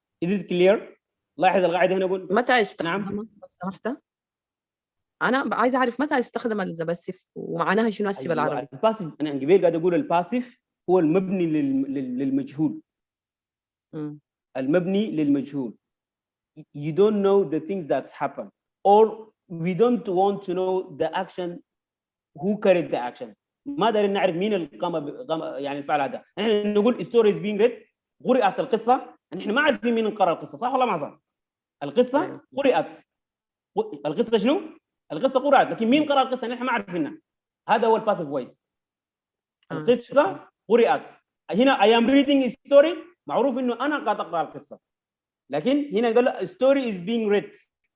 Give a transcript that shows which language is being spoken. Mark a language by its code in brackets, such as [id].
[en] Is it clear؟ [ar] لاحظ القاعده هنا يقول متى يستخدمها نعم. لو سمحت؟ انا عايز اعرف متى يستخدم الباسيف ومعناها شنو هسه بالعربي. الباسيف انا قبل قاعد اقول الباسيف هو المبني للمجهول. المبني للمجهول. [en] You don't know the things that happen or we don't want to know the action who carried the action. [ar] ما دارين نعرف مين القام يعني الفعل هذا. نحن نقول [en] story is being read، [ar] قرأت القصة، نحن ما عارفين مين قرأ القصة، صح ولا ما صح؟ القصة قرأت. القصة شنو؟ القصة قرأت، لكن مين قرأ القصة نحن ما عارفينها. هذا هو الباسيف فويس. القصة قرأت. هنا [en] I am reading a story، [ar] معروف إنه أنا قاعد أقرأ القصة. لكن هنا قال [en] story is being read.